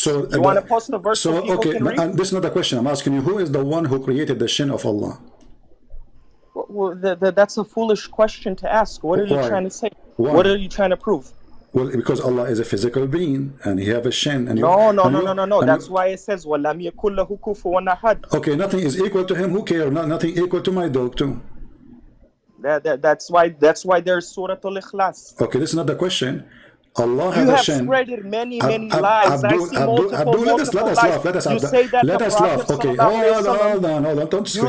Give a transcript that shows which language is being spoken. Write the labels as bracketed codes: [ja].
[en] So you want to post the verse so people can read? This is not the question. I'm asking you, who is the one who created the shin of Allah? Well, that's a foolish question to ask. What are you trying to say? Why? What are you trying to prove? Well, because Allah is a physical being and He have a shin. And No. That's why it says [ar] وَلَمْ يَكُنْ لَهُ كُفُوًا أَحَدٌ. [en] Okay, nothing is equal to Him. Who cares? Nothing equal to my dog too. That's why there's Surah Al-Ikhlas. Okay, this is not the question. Allah has a shin. You have spread many lies. I see multiple lies. You say that the Prophet Okay, hold on. Don't scream.